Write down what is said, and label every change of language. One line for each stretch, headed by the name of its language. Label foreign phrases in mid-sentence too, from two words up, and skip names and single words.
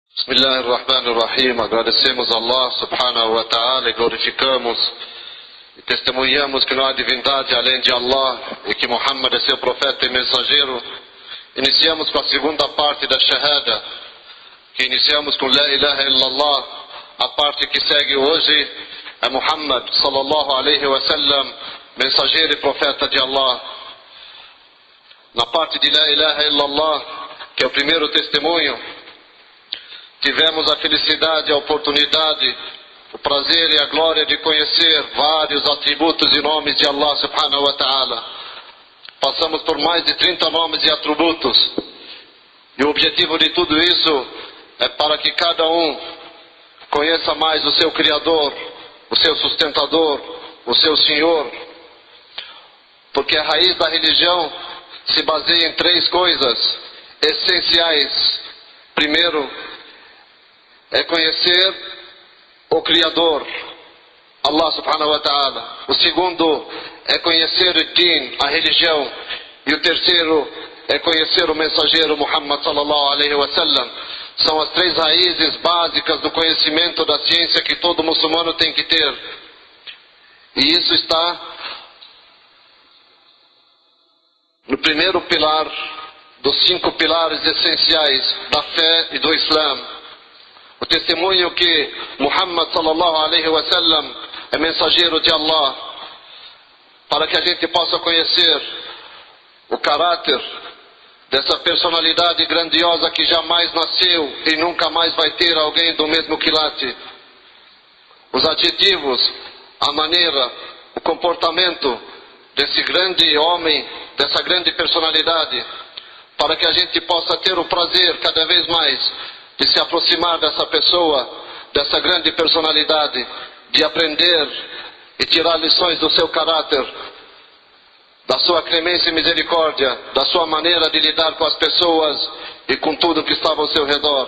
Arabic: بسم الله الرحمن الرحيم.
Portuguese: Agradecemos a
Arabic: الله سبحانه وتعالى
Portuguese: e glorificamos e testemunhamos que não há divindade além de Allah e que Muhammad é seu profeta e mensageiro. Iniciamos com a segunda parte da Shahada, que iniciamos com
Arabic: لا إله إلا الله.
Portuguese: A parte que segue hoje é
Arabic: محمد صلى الله عليه وسلم,
Portuguese: mensageiro e profeta de Allah. Na parte de
Arabic: لا إله إلا الله,
Portuguese: que é o primeiro testemunho, tivemos a felicidade, a oportunidade, o prazer e a glória de conhecer vários atributos e nomes de
Arabic: الله سبحانه وتعالى.
Portuguese: Passamos por mais de 30 nomes e atributos. E o objetivo de tudo isso é para que cada um conheça mais o seu Criador, o seu sustentador, o seu Senhor. Porque a raiz da religião se baseia em três coisas essenciais. Primeiro, é conhecer o Criador,
Arabic: الله سبحانه وتعالى.
Portuguese: O segundo é conhecer o Din, a religião. E o terceiro é conhecer o mensageiro
Arabic: محمد صلى الله عليه وسلم.
Portuguese: São as três raízes básicas do conhecimento da ciência que todo muçulmano tem que ter. E isso está no primeiro pilar dos 5 pilares essenciais da fé e do Islã. O testemunho que
Arabic: محمد صلى الله عليه وسلم
Portuguese: é mensageiro de Allah, para que a gente possa conhecer o caráter dessa personalidade grandiosa que jamais nasceu e nunca mais vai ter alguém do mesmo quilate. Os adjetivos, a maneira, o comportamento desse grande homem, dessa grande personalidade, para que a gente possa ter o prazer cada vez mais de se aproximar dessa pessoa, dessa grande personalidade, de aprender e tirar lições do seu caráter, da sua clemência e misericórdia, da sua maneira de lidar com as pessoas e com tudo que estava ao seu redor.